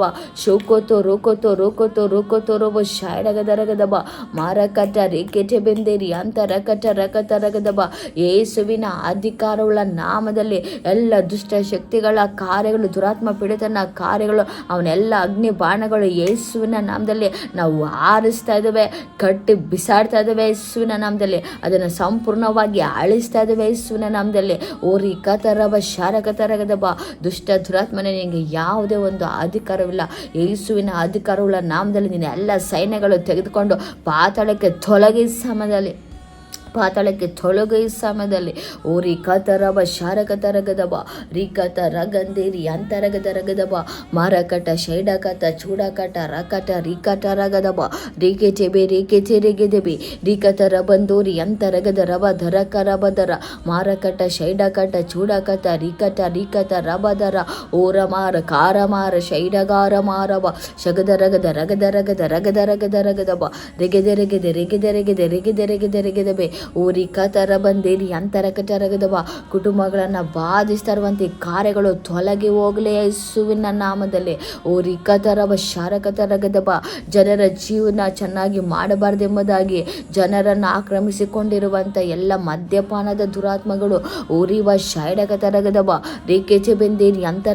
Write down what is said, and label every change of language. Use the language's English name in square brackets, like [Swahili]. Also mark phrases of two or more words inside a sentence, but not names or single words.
[Kannada] ಶೋಕೋತೋ ರೋಕೋತೋ ರೋಕೋತೋ ರೋಕೋತೋ ರೋಬೋ ಶಾಯಡಗದರಗದಬ ಮಾರಕಟ ರೇಖೆಚೆ ಬೆಂದೇರಿ ಅಂತರಕಟ ರಕತರಗದಬ ಯೇಸುವಿನ ಅಧಿಕಾರವುಳ್ಳ ನಾಮದಲ್ಲಿ ಎಲ್ಲ ದುಷ್ಟ ಶಕ್ತಿಗಳ ಕಾರ್ಯಗಳು ದುರಾತ್ಮ ಪೀಡಿತನ ಕಾರ್ಯಗಳು ಅವನೆಲ್ಲ ಅಗ್ನಿ ಬಾಣಗಳು ಯೇಸುವಿನ ನಾಮದಲ್ಲಿ ನಾವು ಆರಿಸ್ತಾ ಇದ್ದೇವೆ, ಕಟ್ಟಿ ಬಿಸಾಡ್ತಾ ಇದ್ದೇವೆ ಯೇಸುವಿನ ನಾಮದಲ್ಲಿ, ಅದನ್ನು ಸಂಪೂರ್ಣವಾಗಿ ಅಳಿಸ್ತಾ ಇದ್ದೇವೆ ಯೇಸುವಿನ ನಾಮದಲ್ಲಿ. ಓರಿ ಕತರಬ ಶಾರಕತರಗದಬ ದುಷ್ಟ ದುರಾತ್ಮನೆ ನಿನಗೆ ಯಾವುದೇ ಒಂದು ಅಧಿಕಾರವಿಲ್ಲ. ಯೇಸುವಿನ ಅಧಿಕಾರವುಳ್ಳ ನಾಮದಲ್ಲಿ ನಿನ್ನ ಎಲ್ಲ ಸೈನ್ಯಗಳು ತೆಗೆದುಕೊಂಡು ಪಾತಾಳಕ್ಕೆ ತೊಲಗಿ ಸಮಯದಲ್ಲಿ ಓರಿ ಕತರಬ ಶಾರಕತರಗದಬ ರಿಕತ ರಗಂದೇರಿ ಅಂತರಗದರಗದಬ ಮಾರಕಟ ಶೈಡಕತ ಚೂಡಕಟ ರಕಟ ರಿಕಟ ರಗದಬ ರೇಖೆಚೆಬೆ ರೇಖೆಚೆರೆಗೆದೆಬೆ ರಿಕತರ ಬಂದೋರಿ ಅಂತರಗದ ರಬ ಧರಕರಬದರ ಮಾರಕಟ ಶೈಡಕಟ ಚೂಡಕತ ರಿಕಟ ರಿಕತ ರಬದರ ಓರಮಾರ ಕಾರಮಾರ ಶೈಡಗಾರ ಮಾರಬ ಶಗದರಗದ ರಗದರಗದ ರಗದರಗದರಗದಬ ರೆಗೆದೆರೆಗೆದೆ ರೆಗೆದೆರೆಗೆದೆ ರೆಗೆದೆರೆಗೆದೆ ರೆಗೆದಬೆ ಓರಿ ಕತರ ಬಂದೇರಿ ಅಂತರಕಟರಗದಬ ಕುಟುಂಬಗಳನ್ನು ಬಾಧಿಸ್ತಾ ಇರುವಂಥ ಕಾರ್ಯಗಳು ತೊಲಗಿ ಹೋಗಲೇ ಯೇಸುವಿನ ನಾಮದಲ್ಲಿ. ಓರಿ ಕತರಬ ಶಾರಕತರಗದಬ ಜನರ ಜೀವನ ಚೆನ್ನಾಗಿ ಮಾಡಬಾರ್ದೆಂಬುದಾಗಿ ಜನರನ್ನು ಆಕ್ರಮಿಸಿಕೊಂಡಿರುವಂಥ ಎಲ್ಲ ಮದ್ಯಪಾನದ ದುರಾತ್ಮಗಳು ಓರಿವ ಶಾಯಡಕತರಗದಬ ರೇಖೆಚೆ ಬೆಂದೇರಿ ಅಂತರ